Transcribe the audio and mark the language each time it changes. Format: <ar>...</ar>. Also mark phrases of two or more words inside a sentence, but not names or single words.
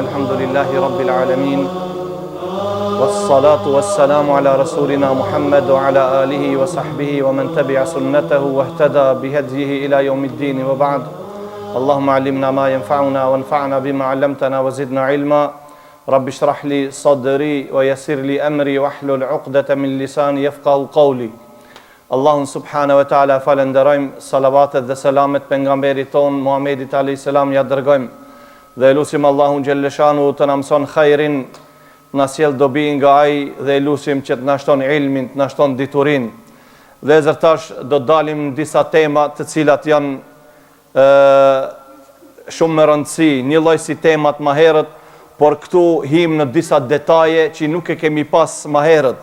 <ar>الحمد لله رب العالمين. والصلاة والسلام على رسولنا محمد وعلى آله وصحبه ومن تبع سنته واهتدى بهديه إلى يوم الدين وبعد. اللهم علمنا ما ينفعنا وانفعنا بما علمتنا وزدنا علما. رب اشرح لي صدري ويسر لي أمري واحلل عقدة من لساني يفقهوا قولي.</ar> <sq>Allahun</sq> <ar>سبحانه وتعالى</ar> <sq>falenderojm, salavatet dhe selamet pejgamberit ton Muhammedit</sq> <ar>عليه السلام</ar> <sq>ja dërgojm. Dhe lusim Allahun xhelleshanu të na mëson khairin, na sjell dobi nga ai, dhe lusim që të na shton ilmin, të na shton diturin. Dhe zërtash do dalim në disa tema të cilat janë shumë me rëndësi, një lloj si temat më herët, por këtu him në disa detaje që nuk e kemi pas më herët.</sq>